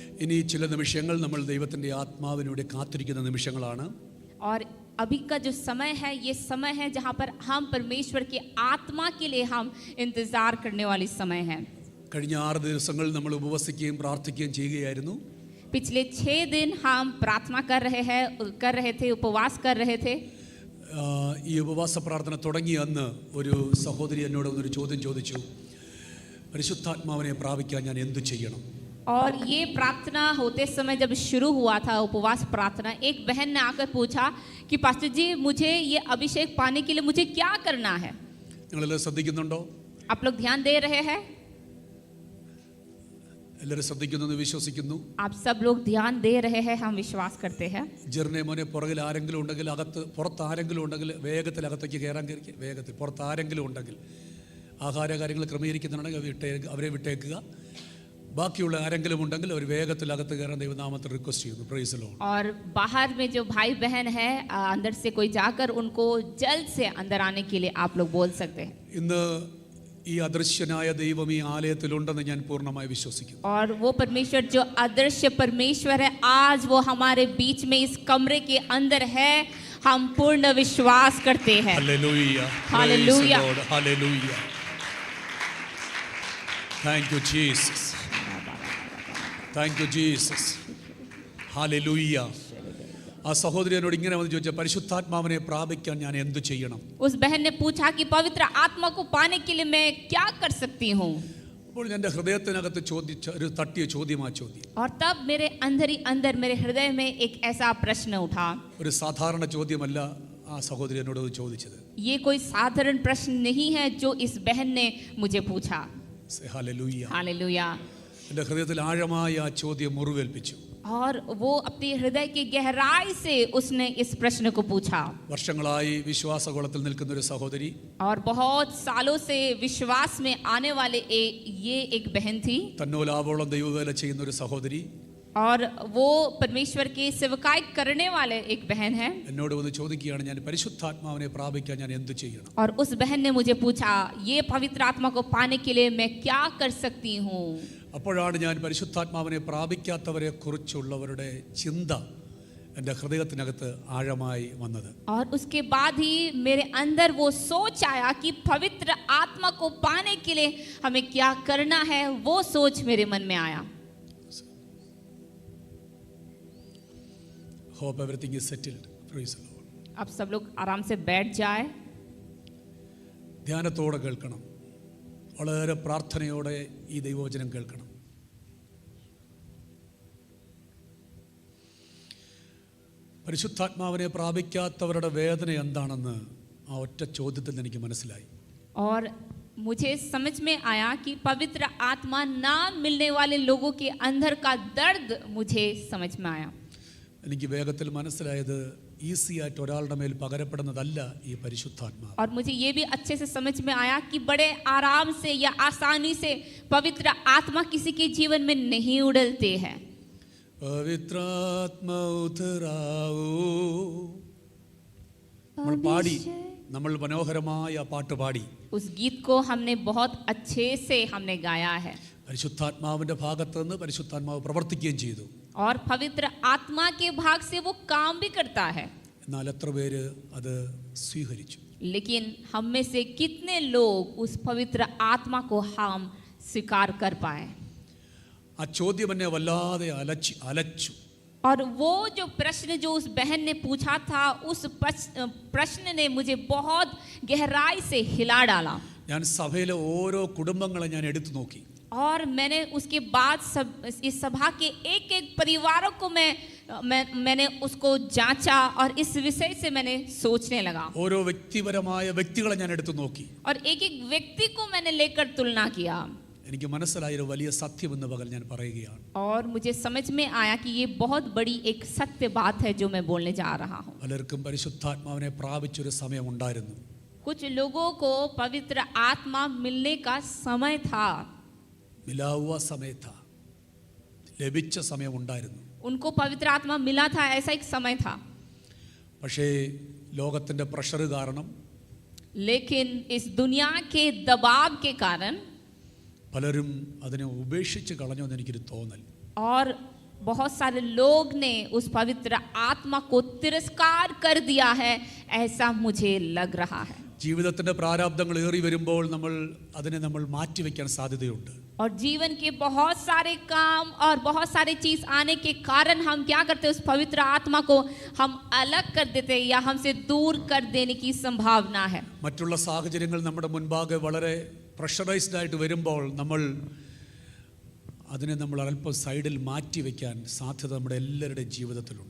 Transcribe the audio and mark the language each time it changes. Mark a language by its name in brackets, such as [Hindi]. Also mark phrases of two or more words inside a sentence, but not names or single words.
[Malayalam] ഇനി ചില നിമിഷങ്ങൾ നമ്മൾ ദൈവത്തിൻ്റെ ആത്മാവിനൂടെ കാത്തിരിക്കുന്ന നിമിഷങ്ങളാണ്. [Hindi] और अभी का जो समय है ये समय है जहाँ पर हम परमेश्वर की आत्मा के लिए हम इंतजार करने वाली समय है. [Malayalam] കഴിഞ്ഞ 6 ദിവസങ്ങൾ നമ്മൾ ഉപവസിക്കുകയും പ്രാർത്ഥിക്കുകയും ചെയ്യുകയായിരുന്നു. [Hindi] पिछले 6 दिन हम प्रार्थना कर रहे थे, उपवास कर रहे थे. [Malayalam] ഈ ഉപവാസ പ്രാർത്ഥന തുടങ്ങിയ അന്ന് ഒരു സഹോദരി എന്നോട് ഒരു ചോദ്യം ചോദിച്ചു, പരിശുദ്ധാത്മാവിനെ പ്രാപിക്കാൻ ഞാൻ എന്തു ചെയ്യണം? [Hindi] और ये प्रार्थना होते समय जब शुरू हुआ था उपवास प्रार्थना, एक बहन ने आकर पूछा कि पास्टर जी मुझे ये अभिषेक पाने के लिए मुझे क्या करना है? [Malayalam] നിങ്ങളെല്ലാം ശ്രദ്ധിക്കുന്നുണ്ടോ? [Hindi] आप लोग ध्यान दे रहे हैं? [Malayalam] എല്ലാവരും ശ്രദ്ധിക്കുന്നെന്ന് വിശ്വസിക്കുന്നു. [Hindi] आप सब लोग ध्यान दे रहे हैं, हम विश्वास करते हैं. [Malayalam] ജെറിനെ മോനെ, പുറകിൽ ആരെങ്കിലും ഉണ്ടെങ്കിൽ, പുറത്ത് ആരെങ്കിലും ഉണ്ടെങ്കിൽ വേഗത്തിൽ അകത്തേക്ക് കയറാൻ കയറി, വേഗത്തിൽ പുറത്ത് ആരെങ്കിലും ഉണ്ടെങ്കിൽ ആഹാര കാര്യങ്ങൾ ക്രമീകരിക്കുന്നുണ്ടെങ്കിൽ അവരെ വിട്ടേക്കുക. ബാക്കിയുള്ള ആരെങ്കിലും ഉണ്ടെങ്കിൽ അവർ വേഗത്തിൽ അകത്ത് കയറാൻ ദൈവനാമത്തിൽ റിക്വസ്റ്റ് ചെയ്യുന്നു. [English] Praise the Lord. [Hindi] और बाहर में जो भाई बहन है अंदर से कोई जाकर उनको जल्द से अंदर आने के लिए आप लोग बोल सकते हैं. [Malayalam] ഇന്ന് ഈ അദൃശ്യനായ ദൈവം ഈ ആലയത്തിലുണ്ടെന്ന് ഞാൻ പൂർണ്ണമായി വിശ്വസിക്കുന്നു. [Hindi] और वो परमेश्वर जो अदृश्य परमेश्वर है आज वो हमारे बीच में इस कमरे के अंदर है, हम पूर्ण विश्वास करते हैं. हालेलुया, हालेलुया, हालेलुया. [English] Thank you Jesus, thank you Jesus, [Hindi] हालेलुया. [Malayalam] ആ സഹോദരി എന്നോട് ഇങ്ങനെ വന്ന് ചോദിച്ചാൽ, പരിശുദ്ധാത്മാവിനെ പ്രാപിക്കാൻ ഞാൻ എന്തു ചെയ്യണം? [Hindi] उस बहन ने पूछा कि पवित्र आत्मा को पाने के लिए मैं क्या कर सकती हूँ? [Malayalam] അപ്പോൾ എൻ്റെ ഹൃദയത്തിനകത്ത് ചോദിച്ച ഒരു തട്ടിയ ചോദ്യം ആ ചോദ്യം. [Hindi] और तब मेरे अंदर ही अंदर मेरे हृदय में एक ऐसा प्रश्न उठा. [Malayalam] ഒരു സാധാരണ ചോദ്യമല്ല ആ സഹോദരി എന്നോട് ചോദിച്ചത്. [Hindi] ये कोई साधारण प्रश्न नहीं है जो इस बहन ने मुझे पूछा. हालेलुया, हालेलुया. [Malayalam] എൻ്റെ ഹൃദയത്തിൽ ആഴമായ ആ ചോദ്യം മുറിവേൽപ്പിച്ചു. [Hindi] और वो अपने हृदय की गहराई से उसने इस प्रश्न को पूछा. [Malayalam] വർഷങ്ങളായി വിശ്വാസകോളത്തിൽ നിൽക്കുന്ന ഒരു സഹോദരി, [Hindi] और बहुत सालों से विश्वास में आने वाले ये एक बहन थी. [Malayalam] തന്നോലാവോളം ദൈവവേല ചെയ്യുന്ന ഒരു സഹോദരി, [Hindi] और वो परमेश्वर की सेवकाई करने वाले एक बहन है. [Malayalam] എന്നോട് വന്ന് ചോദിക്കുകയാണ്, ഞാൻ പരിശുദ്ധാത്മാവിനെ പ്രാപിക്കാൻ ഞാൻ എന്തു ചെയ്യണം? [Hindi] और उस बहन ने मुझे पूछा, ये पवित्र आत्मा को पाने के लिए मैं क्या कर सकती हूँ? [Malayalam] അപ്പോഴാണ് ഞാൻ പരിശുദ്ധാത്മാവിനെ പ്രാപിക്കാത്തവരെ കുറിച്ചുള്ളവരുടെ ചിന്ത എൻ്റെ ഹൃദയത്തിനകത്ത് ആഴമായി വന്നത്. [Hindi] और उसके बाद ही मेरे अंदर वो सोच आया कि पवित्र आत्मा को पाने के लिए हमें क्या करना है, वो सोच मेरे मन में आया. [English] Hope everything is settled. Praise the Lord. [Hindi] अब सब लोग आराम से बैठ जाए. [Malayalam] ധ്യാനത്തോടെ കേൾക്കണം, വളരെ പ്രാർത്ഥനയോടെ ഈ ദൈവവചനം കേൾക്കണം. പരിശുദ്ധാത്മാവിനെ പ്രാപിക്കാത്തവരുടെ വേദന എന്താണെന്ന് ആ ഒറ്റ ചോദ്യത്തിൽ എനിക്ക് മനസ്സിലായി. [Hindi] और मुझे समझ में आया कि पवित्र आत्मा ना मिलने वाले लोगों के अंदर का दर्द मुझे समझ में आया. [Malayalam] എനിക്ക് വേഗത്തിൽ മനസ്സിലായത് ഈസി ആയിട്ട് ഒരാളുടെ മേൽ പകരപ്പെടുന്നതല്ല ഈ പരിശുദ്ധാത്മാവ്. [Hindi] और मुझे ये भी अच्छे से समझ में आया कि बड़े आराम से या आसानी से पवित्र आत्मा किसी के जीवन में नहीं उड़लते हैं. [Malayalam] പവിത്രാത്മാ ഉത്തരാവൂ, നമ്മൾ പാടി, നമ്മൾ മനോഹരമായ പാട്ട് പാടി. [Hindi] उस गीत को हमने बहुत अच्छे से हमने गाया है. [Malayalam] പരിശുദ്ധാത്മാവിന്റെ ഭാഗത്ത് നിന്ന് പരിശുദ്ധാത്മാവ് പ്രവർത്തിക്കുകയും ചെയ്തു. [Hindi] और पवित्र आत्मा के भाग से वो काम भी करता है. [Malayalam] എന്നാൽ എത്ര പേര് അത് സ്വീകരിച്ചു? [Hindi] लेकिन हम में से कितने लोग उस पवित्र आत्मा को हम स्वीकार कर पाए? [Malayalam] ആ ചോദ്യം എന്നെ വല്ലാതെ അലച്ചു. [Hindi] और वो जो प्रश्न जो उस बहन ने पूछा था, उस प्रश्न ने मुझे बहुत गहराई से हिला डाला. [Malayalam] ഞാൻ സഭയിലെ ഓരോ കുടുംബങ്ങളെ ഞാൻ എടുത്തു നോക്കി. [Hindi] और मैंने उसके बाद इस सभा के एक एक परिवारों को मैंने उसको जांचा और इस विषय से मैंने सोचने लगा. [Malayalam] ഓരോ വ്യക്തിപരമായ വ്യക്തികളെ ഞാൻ എടുത്തു നോക്കി. [Hindi] और एक एक व्यक्ति को मैंने लेकर तुलना किया. [Malayalam] എനിക്ക് മനസ്സിലായ ഒരു വലിയ സത്യം എന്ന പകൽ ഞാൻ പറയുകയാണ്. [Hindi] और मुझे समझ में आया कि ये बहुत बड़ी एक सत्य बात है जो मैं बोलने जा रहा हूँ. [Malayalam] പലർക്കും പരിശുദ്ധാത്മാവിനെ പ്രാപിച്ചൊരു സമയം ഉണ്ടായിരുന്നു. [Hindi] कुछ लोगों को पवित्र आत्मा मिलने का समय था. [Malayalam] മിലാവുവ സമയത്ത ലഭിച്ച സമയം ഉണ്ടായിരുന്നു. [Hindi] उनको पवित्र आत्मा मिला था, ऐसा एक समय था. [Malayalam] പക്ഷേ ലോകത്തിന്റെ പ്രഷർ കാരണം, [Hindi] लेकिन इस दुनिया के दबाव के कारण [Malayalam] പലരും അതിനെ ഉപേക്ഷിച്ച് കളഞ്ഞു എന്ന് എനിക്കൊരു തോന്നൽ. [Hindi] और बहुत सारे लोग ने उस पवित्र आत्मा को तिरस्कार कर दिया है, ऐसा मुझे लग रहा है। [Malayalam] ജീവിതത്തിൻ്റെ പ്രാരാബ്ദങ്ങൾ ഏറി വരുമ്പോൾ നമ്മൾ മാറ്റിവെക്കാൻ സാധ്യതയുണ്ട്. [Hindi] और जीवन के बहुत सारे काम और बहुत सारे चीज आने के कारण हम क्या करते हैं, उस पवित्र आत्मा को हम अलग कर देते हैं या हमसे दूर कर देने की संभावना है। [Malayalam] മറ്റുള്ള സാഹചര്യങ്ങൾ നമ്മുടെ മുൻപാകെ വളരെ പ്രഷറൈസ്ഡ് ആയിട്ട് വരുമ്പോൾ അതിനെ നമ്മൾ അല്പം സൈഡിൽ മാറ്റിവെക്കാൻ സാധ്യത നമ്മുടെ എല്ലാവരുടെയും ജീവിതത്തിലുണ്ട്.